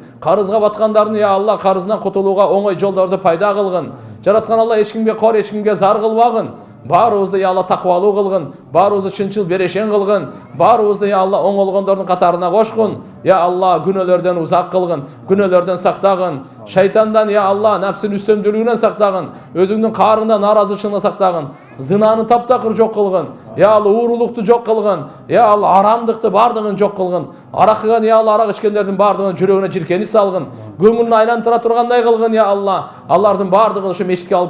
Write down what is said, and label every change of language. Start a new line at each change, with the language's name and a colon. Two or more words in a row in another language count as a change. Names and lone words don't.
Kyrgyz: Карызга баткандардын я Алла карызынан кутулууга оңой жолдорду пайда кылгын. Жараткан Алла эч кимге кор, эч кимге зар кылбагын. Баарыбызды я Алла таквалуу кылгын, баарыбызды чынчыл берешен кылгын, баарыбызды я Алла оңолгондордун катарына кошкун. Я Алла күнөөлөрдөн узак кылгын, күнөөлөрдөн сактагын. Шайтандан,
Kazakh: я Алла, нәпсін үстемділігінен сақтағын, өзіңнің қарыңда наразышылығынан сақтағын, зынаны таптақыр жоқ қылғын, я Алла, уырылықты жоқ қылғын, я Алла, арамдықты бардығын жоқ қылғын, арақыған, я Алла, арақ ішкендердің бардығын жүрегіне жиркені салғын, көңілін айландыра тұрғандай қылғын, я Алла, аллардың бардығын ұшы мешітке алып